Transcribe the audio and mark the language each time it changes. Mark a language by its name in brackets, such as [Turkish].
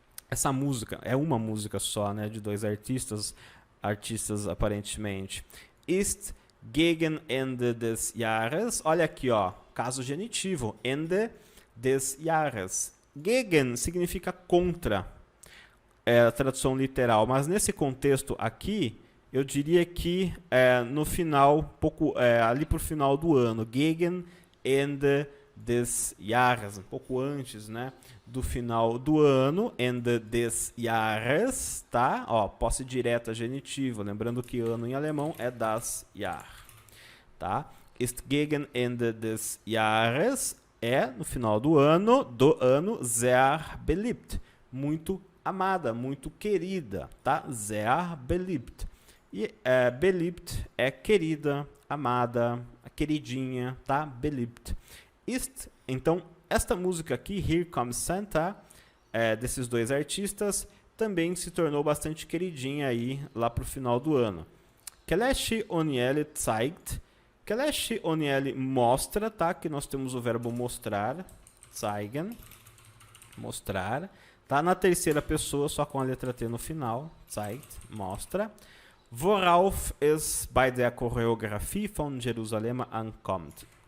[Portuguese] Essa música é uma música só, né, de 2 artistas aparentemente. [German] Ist gegen Ende des Jahres, [Portuguese] olha aqui, ó, caso genitivo, [German] Ende des Jahres. [Portuguese] Gegen significa contra, a tradução literal, mas nesse contexto aqui, eu diria que no final, ali por final do ano, [German] gegen Ende des Jahres, [Portuguese] um pouco antes, né, do final do ano, Ende des Jahres, tá? Ó, posse direta genitiva, lembrando que ano em alemão é das Jahr, tá? [German] Ist gegen Ende des Jahres, [Portuguese] no final do ano, [German] sehr beliebt, [Portuguese] muito amada, muito querida, tá? [German] Sehr beliebt. [Portuguese] E beliebt é querida, amada, queridinha, tá? Beliebt. Então, esta música aqui, Here Comes Santa, desses dois artistas, também se tornou bastante queridinha aí lá pro final do ano. Kelleshi Oniele [German] zeigt. [Portuguese] Kelleshi Oniele mostra, tá? Que nós temos o verbo mostrar, zeigen, mostrar. Tá na terceira pessoa, só com a letra T no final, zeigt, mostra. [German] Worauf es bei der Choreografie von Jerusalem ankommt.